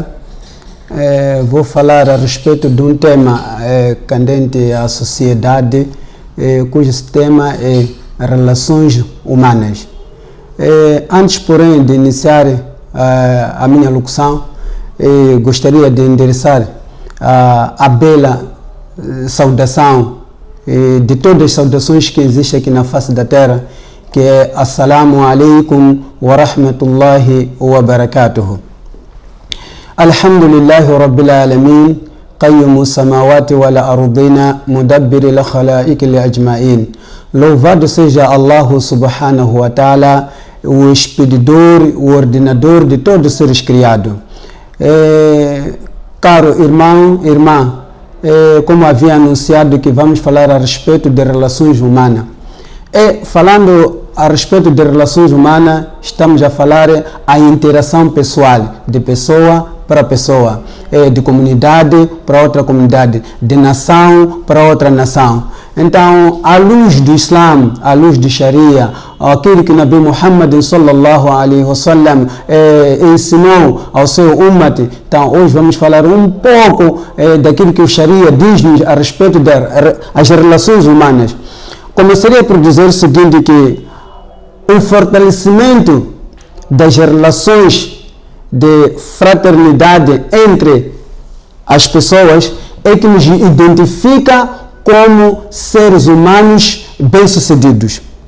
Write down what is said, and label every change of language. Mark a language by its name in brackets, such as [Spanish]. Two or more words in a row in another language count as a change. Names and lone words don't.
[Portuguese] Vou falar a respeito de um tema candente à sociedade, cujo tema é relações humanas. Antes, porém, de iniciar a minha locução, gostaria de endereçar a bela saudação de todas as saudações que existem aqui na face da terra, que é [Arabic] السلام عليكم ورحمة الله وبركاته. الحمد لله رب العالمين, قيوم السماوات والأرضين مدبر الخلائق أجمعين. [Portuguese] Louvado seja Allah [Arabic] سبحانه وتعالى, [Portuguese] o expedidor, o ordenador de todos os seres criados. Caro irmão, irmã, como havia anunciado que vamos falar a respeito de relações humanas. Falando a respeito de relações humanas, estamos a falar a interação pessoal, de pessoa para pessoa, de comunidade para outra comunidade, de nação para outra nação. Então, à luz do Islã, à luz de Sharia, aquilo que Nabi Muhammad [Arabic] صلى الله عليه وسلم [Portuguese] ensinou ao seu ummat, então hoje vamos falar um pouco daquilo que o Sharia diz a respeito das relações humanas. Começaria por dizer o seguinte, que o fortalecimento das relações de fraternidade entre as pessoas é que nos identifica como seres humanos bem-sucedidos.